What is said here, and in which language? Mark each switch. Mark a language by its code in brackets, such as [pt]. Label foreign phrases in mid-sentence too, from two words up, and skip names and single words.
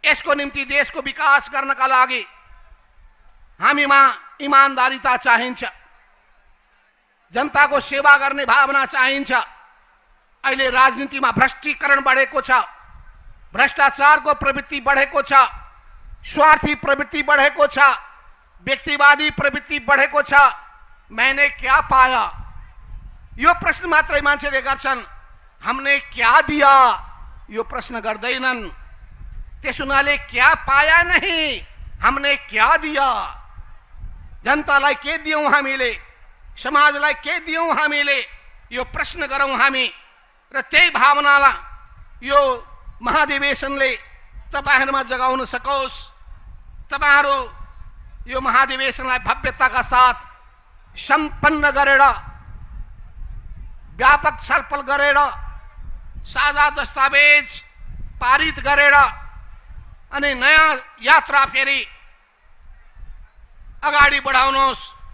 [ne] यसको निम्ति देशको विकास गर्नका लागि हामीमा इमानदारीता चाहिन्छ, जनताको सेवा गर्ने भावना चाहिन्छ। अहिले राजनीतिमा भ्रष्टीकरण बढेको छ, भ्रष्टाचारको प्रवृत्ति बढेको छ, स्वार्थी प्रवृत्ति बढेको छ, व्यक्तिवादी प्रवृत्ति बढेको छ। [hi] मैंने क्या पाया, [ne] यो प्रश्न मात्रै मान्छेले गर्छन्। [hi] हमने क्या दिया, [ne] यो प्रश्न गर्दैनन्। त्यसो हुनाले [hi] क्या पाया नहीं, हमने क्या दिया, [ne] जनतालाई के दियौं हामीले, समाजलाई के दियौं हामीले, यो प्रश्न गरौं हामी। र त्यही भावनालाई यो महाधिवेशनले तपाईहरुमा जगाउन सकोस्। तपाईहरु यो महाधिवेशनलाई भव्यताका साथ सम्पन्न गरेर, व्यापक छलफल गरेर, साझा दस्तावेज पारित गरेर अनि नयाँ यात्रा फेरि अगाडि बढाउनुहोस्।